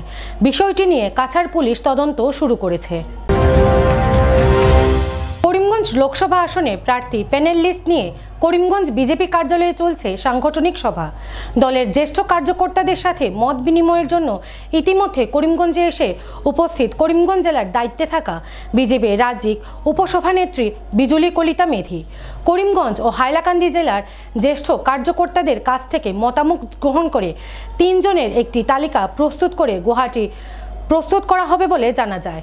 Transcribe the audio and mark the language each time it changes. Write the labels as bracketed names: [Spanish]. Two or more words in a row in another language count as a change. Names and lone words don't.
[Bangla] বিষয়টি নিয়ে কাছাড় পুলিশ তদন্ত শুরু করেছে। করিমগঞ্জ লোকসভা আসনে প্রার্থী প্যানেল লিস্ট নিয়ে করিমগঞ্জ বিজেপি কার্যালয়ে চলছে সাংগঠনিক সভা। দলের জ্যেষ্ঠ কার্যকর্তাদের সাথে মত বিনিময়ের জন্য ইতিমধ্যে করিমগঞ্জে এসে উপস্থিত করিমগঞ্জ জেলার দায়িত্বে থাকা বিজেপি রাজ্যিক উপসভানেত্রী বিজুলি কলিতা মেধি। করিমগঞ্জ ও হাইলাকান্দি জেলার জ্যেষ্ঠ কার্যকর্তাদের কাছ থেকে মতামত গ্রহণ করে 3 জনের একটি তালিকা প্রস্তুত করে গুয়াহাটি প্রস্তুত করা হবে বলে জানা যায়।